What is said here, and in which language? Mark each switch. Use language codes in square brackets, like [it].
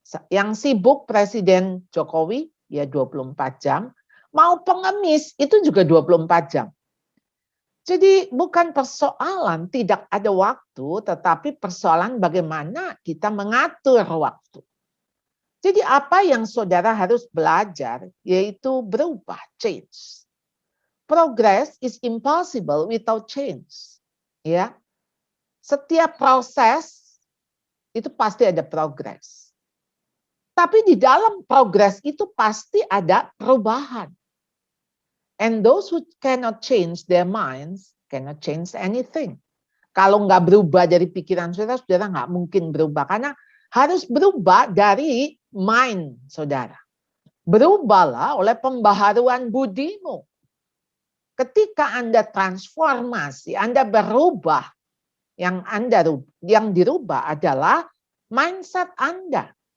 [id] Yang sibuk Presiden Jokowi ya 24 jam, mau pengemis itu juga 24 jam. Jadi bukan persoalan tidak ada waktu, tetapi persoalan bagaimana kita mengatur waktu. Jadi apa yang saudara harus belajar yaitu berubah, change. [en] Progress is impossible without change. Ya. [id] Setiap proses itu pasti ada progress. Tapi di dalam progres itu pasti ada perubahan. [en] And those who cannot change their minds cannot change anything. [id] Kalau nggak berubah dari pikiran saudara, saudara nggak mungkin berubah. Karena harus berubah dari mind saudara. Berubahlah oleh pembaharuan budimu. Ketika Anda transformasi, Anda berubah, yang dirubah adalah mindset Anda.